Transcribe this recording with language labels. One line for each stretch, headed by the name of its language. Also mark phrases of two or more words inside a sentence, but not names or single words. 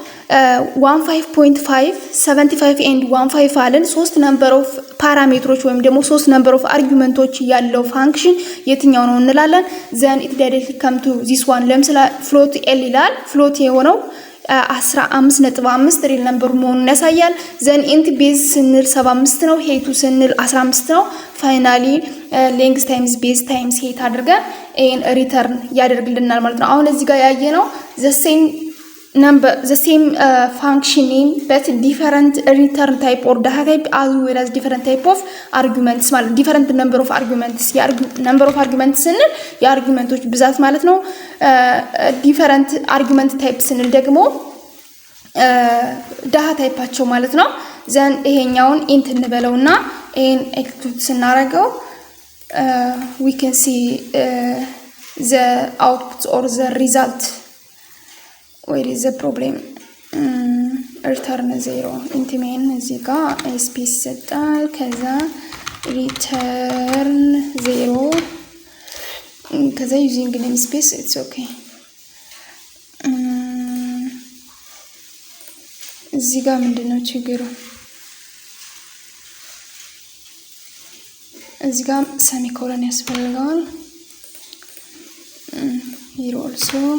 Amharic: 15.5 75 ኤንድ 15 አለን። 3
English: number of parameters
Amharic: ወይም ደግሞ 3
English: number of arguments
Amharic: ያለው ፋንክሽን የትኛው ነው እንላለን።
English: then it directly come to this one
Amharic: ለምሳሌ
English: float l
Amharic: ይላል። ፍሎት የሆነው 15.5 ሪል ነምበር መሆኑን ያሳያል።
English: then int base
Amharic: ስንል 75 ነው። ሄቱ ስንል 15 ነው።
English: finally length times base times height
Amharic: አድርገን
English: and return
Amharic: ያደርግልናል ማለት ነው። አሁን እዚህ ጋር ያየነው
English: the same function name but different return type or data type as well as different type of arguments ማለት different number of arguments number of arguments
Amharic: ስንል የአርጊውመንቶች ብዛት ማለት ነው።
English: different argument type
Amharic: ስንል ደግሞ ዳታ ታይፓቸው ማለት ነው።
English: ዘን
Amharic: ይሄኛውን ኢንት እንበለውና ይሄን ኤክስኪዩት ስናደርገው
English: we can see the output or the result. Where is the problem? return 0 int main
Amharic: እዚህ ጋር ስፔስ ይሰጣል። ከዛ
English: return 0 ከዛ using namespace it's okay።
Amharic: እዚህ ጋር ምንድነው ችግሩ? እዚህ ጋር semicolon ያስፈልጋል።
English: here also